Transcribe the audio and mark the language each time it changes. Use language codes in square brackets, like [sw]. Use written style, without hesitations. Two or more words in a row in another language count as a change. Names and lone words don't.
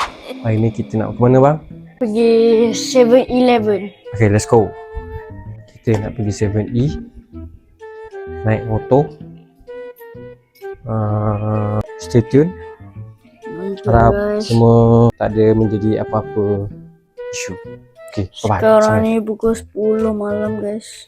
[ms] Hari ni kita nak ke mana bang? Pergi 7-Eleven. [en] Okay, let's go. [ms] Kita nak pergi 7E, naik motor. [en] Stay tune. [ms] Harap semua tak ada menjadi apa-apa isu. [en] Okay, bye-bye. [ms] Sekarang ni pukul 10 malam guys.